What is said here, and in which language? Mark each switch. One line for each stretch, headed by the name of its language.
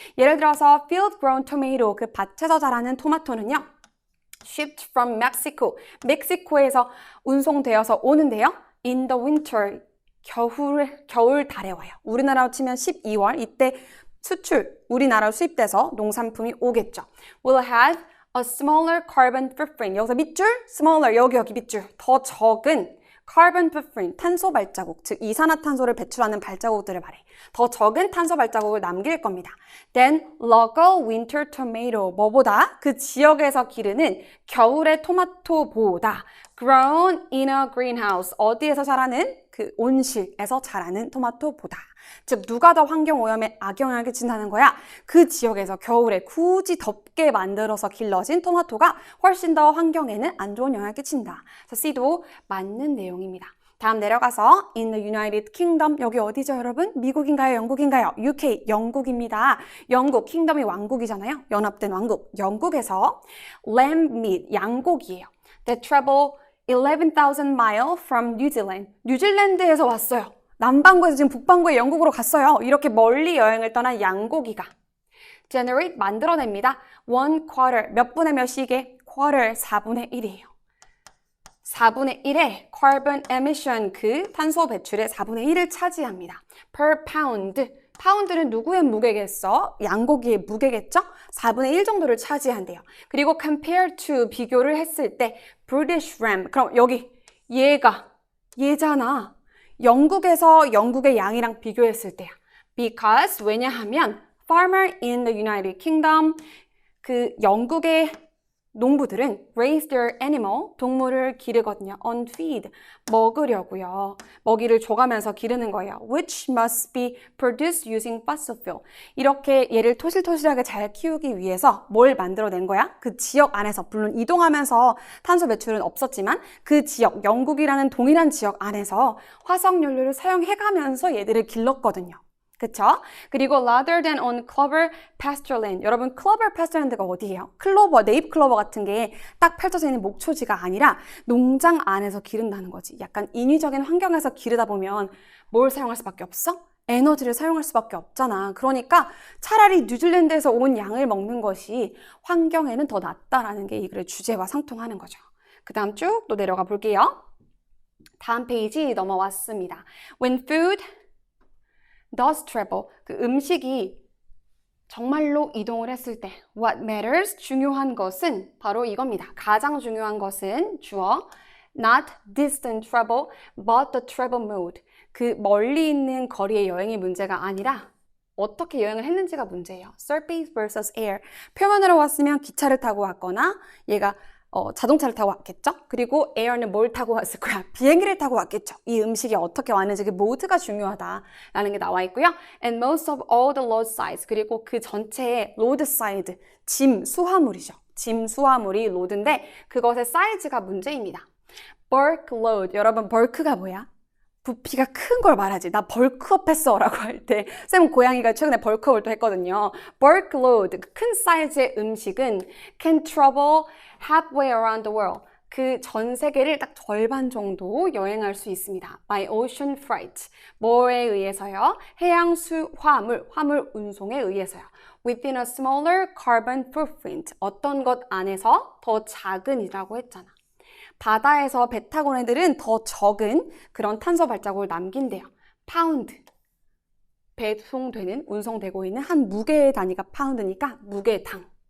Korean: 예를 들어서
English: field grown tomato,
Korean: 그 밭에서 자라는 토마토는요.
English: shipped from Mexico.
Korean: 멕시코에서 운송되어서 오는데요.
English: In the winter.
Korean: 겨울 달에 와요. 우리나라로 치면 12월 이때 수출, 우리나라로 수입돼서 농산품이 오겠죠.
English: Will have a smaller carbon footprint.
Korean: 여기서 밑줄,
English: smaller,
Korean: 여기 밑줄. 더 적은 carbon footprint, 탄소 발자국, 즉 이산화탄소를 배출하는 발자국들을 말해. 더 적은 탄소 발자국을 남길 겁니다.
English: Then local winter tomato,
Korean: 뭐보다 그 지역에서 기르는 겨울의 토마토보다
English: grown in a greenhouse,
Korean: 어디에서 자라는 그 온실에서 자라는 토마토보다. 즉 누가 더 환경오염에 악영향을 끼친다는 거야? 그 지역에서 겨울에 굳이 덥게 만들어서 길러진 토마토가 훨씬 더 환경에는 안 좋은 영향을 끼친다. 그래서 C도 맞는 내용입니다. 다음 내려가서
English: in the United Kingdom,
Korean: 여기 어디죠 여러분? 미국인가요? 영국인가요? UK, 영국입니다. 영국, 킹덤이 왕국이잖아요. 연합된 왕국. 영국에서
English: lamb meat,
Korean: 양고기예요.
English: They travel 11,000 miles from New Zealand.
Korean: 뉴질랜드에서 왔어요. 남반구에서 지금 북반구의 영국으로 갔어요. 이렇게 멀리 여행을 떠난 양고기가 generate, 만들어냅니다. 1/4, 몇 분의 몇이게? quarter, 4분의 1이에요. 4분의 1의
English: carbon emission,
Korean: 그 탄소 배출의 4분의 1을 차지합니다.
English: per pound,
Korean: 파운드는 누구의 무게겠어? 양고기의 무게겠죠? 4분의 1 정도를 차지한대요. 그리고
English: compare to,
Korean: 비교를 했을 때
English: British ram,
Korean: 그럼 여기 얘잖아. 영국에서 영국의 양이랑 비교했을 때야.
English: Because,
Korean: 왜냐하면
English: farmer in the United Kingdom,
Korean: 그 영국의 농부들은
English: raise their animal,
Korean: 동물을 기르거든요.
English: on feed,
Korean: 먹으려고요. 먹이를 줘가면서 기르는 거예요.
English: which must be produced using fossil fuel.
Korean: 이렇게 얘를 토실토실하게 잘 키우기 위해서 뭘 만들어낸 거야? 그 지역 안에서, 물론 이동하면서 탄소 배출은 없었지만 그 지역, 영국이라는 동일한 지역 안에서 화석연료를 사용해가면서 얘들을 길렀거든요. 그쵸? 그리고
English: rather than on clover pastureland.
Korean: 여러분, clover pastureland가 어디예요? 클로버, 네잎 클로버 같은 게 딱 펼쳐져 있는 목초지가 아니라 농장 안에서 기른다는 거지. 약간 인위적인 환경에서 기르다 보면 뭘 사용할 수밖에 없어? 에너지를 사용할 수밖에 없잖아. 그러니까 차라리 뉴질랜드에서 온 양을 먹는 것이 환경에는 더 낫다라는 게 이 글의 주제와 상통하는 거죠. 그 다음 쭉 또 내려가 볼게요. 다음 페이지 넘어왔습니다.
English: When food does travel,
Korean: 그 음식이 정말로 이동을 했을 때
English: what matters,
Korean: 중요한 것은 바로 이겁니다. 가장 중요한 것은 주어
English: not distant travel, but the travel mode.
Korean: 그 멀리 있는 거리의 여행이 문제가 아니라 어떻게 여행을 했는지가 문제예요. Surface versus air. 표면으로 왔으면 기차를 타고 왔거나 얘가 자동차를 타고 왔겠죠? 그리고 에어는 뭘 타고 왔을 거야? 비행기를 타고 왔겠죠? 이 음식이 어떻게 왔는지 그 모드가 중요하다라는 게 나와 있고요.
English: And most of all the load size,
Korean: 그리고 그 전체의
English: load side,
Korean: 짐, 수화물이죠. 짐, 수화물이 로드인데 그것의 사이즈가 문제입니다.
English: bulk load,
Korean: 여러분 bulk가 뭐야? 부피가 큰 걸 말하지. 나 벌크업 했어 라고 할 때 쌤 고양이가 최근에 벌크업을 또 했거든요.
English: bulk load,
Korean: 큰 사이즈의 음식은
English: can travel halfway around the world.
Korean: 그 전 세계를 딱 절반 정도 여행할 수 있습니다.
English: by ocean freight.
Korean: 뭐에 의해서요? 해양 화물 운송에 의해서요.
English: within a smaller carbon footprint.
Korean: 어떤 것 안에서 더 작은이라고 했잖아. 바다에서 배 타고 온 애들은 더 적은 그런 탄소 발자국을 남긴대요. 파운드. 배송되는, 운송되고 있는 한 무게의 단위가 파운드니까 무게당.